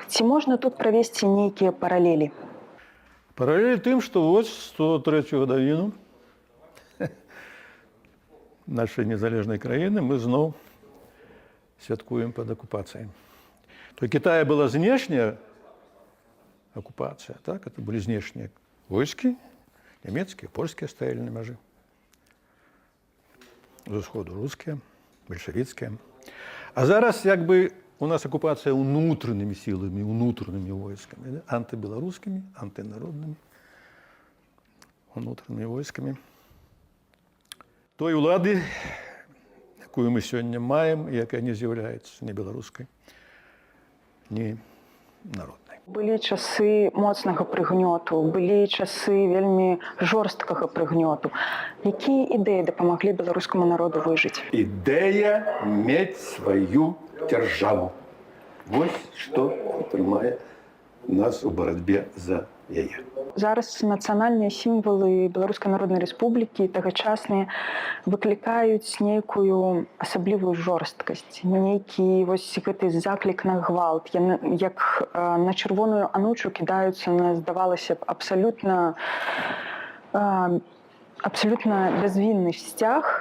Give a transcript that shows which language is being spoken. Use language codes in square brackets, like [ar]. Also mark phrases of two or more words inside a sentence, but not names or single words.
[be] Ці можна тут правесці нейкія паралелі? Паралелі тым, што вось 103-ю гадавіну нашай незалежнай краіны мы зноў святкуем пад акупацыяй. [ru] То Китая была знешняя оккупация, так? Это были внешние войски, немецкие, польские стояли [be] на мяжы. З усходу [ru] русские, большевицкие. [be] А зараз як бы [ru] у нас оккупация внутренними силами, внутренними войсками, да? Антибелорусскими, антинародными. внутренними войсками [be] той улады, якую мы [ru] сегодня маем, и якая не з'является ни белорусской, ни народной. [be] Былі часы моцнага прыгнёту, былі часы вельмі жорсткага прыгнёту. Якія ідэі дапамаглі беларускаму народу выжыць? [ru] Идея иметь свою державу. Вот что принимает нас у борьбе [be] за яе. Зараз нацыянальныя сімвалы Беларускай Народнай Рэспублікі тагачасныя выклікаюць нейкую асаблівую жорсткасць, нейкі вось гэты заклік на гвалт, як на чырвоную анучу кідаюцца на, здавалася б, абсалютна бязвінны сцяг.